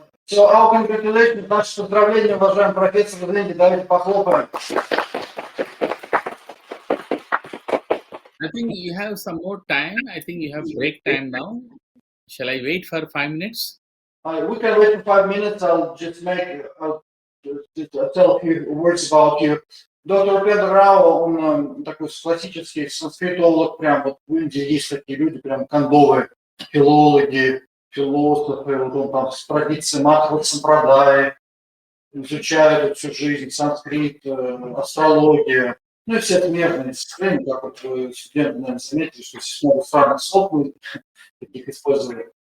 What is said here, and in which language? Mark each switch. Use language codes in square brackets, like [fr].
[en] So our congratulations, [ru] наши поздравления, уважаемый профессор в Индии. Давайте похлопаем. [en] I think you have some more time. I think you have break time now. Shall I wait for 5 minutes? We can wait for 5 minutes. I'll just tell a few words about you. [ru] Доктор Упендра Рао, он такой классический санскритолог, прям вот в Индии есть такие люди, прям кондовые, филологи, философы, вот он там с традицией Мадхва Сампрадаи, изучают всю жизнь, санскрит, астрологию, ну и все смежные дисциплины, как вот вы, студенты, наверное, заметили, что здесь много странных слов мы таких использовали.